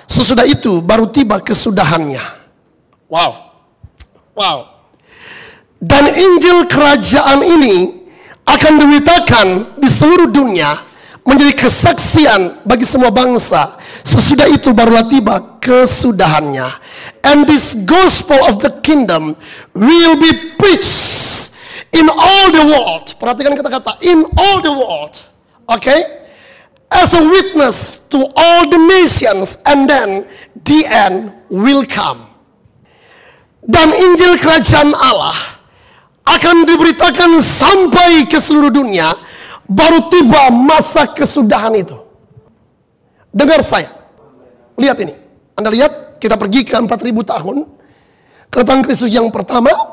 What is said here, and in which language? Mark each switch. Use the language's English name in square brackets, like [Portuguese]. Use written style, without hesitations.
[Indonesian] Sesudah itu baru tiba kesudahannya. Wow. Dan Injil kerajaan ini akan diberitakan di seluruh dunia, menjadi kesaksian bagi semua bangsa. Sesudah itu barulah tiba kesudahannya. [English] And this gospel of the kingdom will be preached in all the world. [Indonesian] Perhatikan kata-kata [English] in all the world. Okay? As a witness to all the nations, and then the end will come. [Indonesian] Dan Injil kerajaan Allah akan diberitakan sampai ke seluruh dunia, baru tiba masa kesudahan itu. Dengar saya, lihat ini. Anda lihat, kita pergi ke 4000 tahun kedatangan Kristus yang pertama.